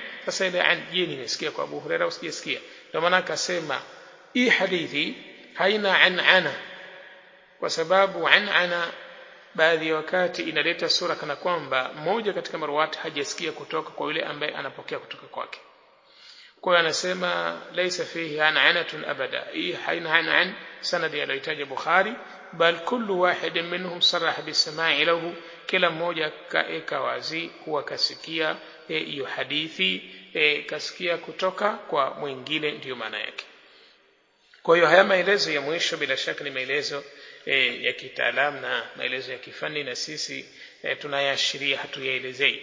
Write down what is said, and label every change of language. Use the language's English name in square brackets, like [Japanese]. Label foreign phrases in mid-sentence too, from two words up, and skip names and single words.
[Swahili] Sasa ile an, je, nimesikia kwa Abu Huraira au sijasikia? Ndio maana akasema hii hadithi haina an, kwa sababu an baadhi ya wakati inaleta sura kana kwamba mmoja katika marwati hajasikia kutoka kwa yule ambaye anapokea kutoka kwake. Kwa hiyo anasema [Arabic] ليس فيه عنعنة أبدا, [Swahili] hii haina an sanadi aliyotaja Bukhari, [Arabic] بل كل واحد منهم صرح بالسماع له, [Swahili] kila mmoja kaeka wazi huwa kasikia hiyo hadithi, kasikia kutoka kwa mwingine, ndiyo maana yake. Kwa hiyo haya maelezo ya mwisho bila shaka ni maelezo ya kitaalamu na maelezo ya kifani, na sisi tunayashiria hatuyaelezei.